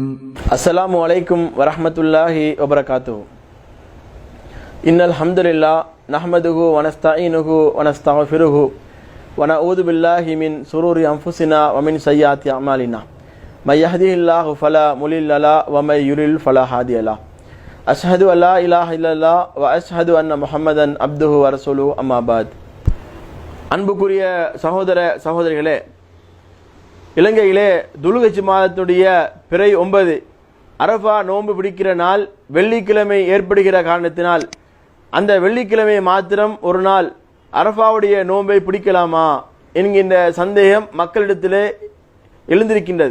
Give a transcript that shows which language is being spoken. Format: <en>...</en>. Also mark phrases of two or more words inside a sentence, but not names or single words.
<ar>السلام عليكم ورحمة الله وبركاته إن الحمد لله نحمده ونستعينه ونستغفره ونعوذ بالله من شرور أنفسنا ومن سيئات أعمالنا من يهده الله فلا مضل له ومن يضلل فلا هادي له أشهد ألا إله إلا الله و أشهد أن محمدا عبده و رسوله أما بعد.</ar> <ta>அன்புக்குரிய சகோதர சகோதரிகளே, இலங்கையிலே துல்ஹஜ் மாதத்துடைய பிறை 9 அரஃபா நோன்பு பிடிக்கிற நாள் வெள்ளிக்கிழமை ஏற்படுகிற காரணத்தினால் அந்த வெள்ளிக்கிழமை மாத்திரம் ஒரு நாள் அரஃபாவுடைய நோன்பை பிடிக்கலாமா என்கின்ற சந்தேகம் மக்களிடத்திலே எழுந்திருக்கின்றது.</ta>